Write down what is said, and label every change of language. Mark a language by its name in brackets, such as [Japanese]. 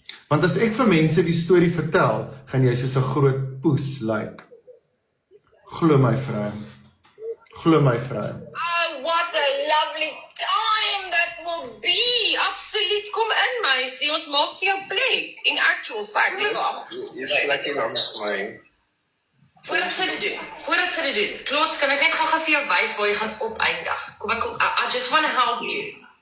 [Afrikaans] Want as ek vir mense die storie vertel, gaan jy soos 'n groot poes lyk. Glo my vrou. Glo my vrou. [English] Oh, what a lovely time that will be. [Afrikaans] Absoluut, kom in meisie, ons maak vir jou plek. [English] In actual fact, [Afrikaans] Jy's lekker langs my. Voordat sy dit doen, Klots, kan ek net gou vir jou wys waar jy gaan opeindig. [English] Kom, I just want to help you.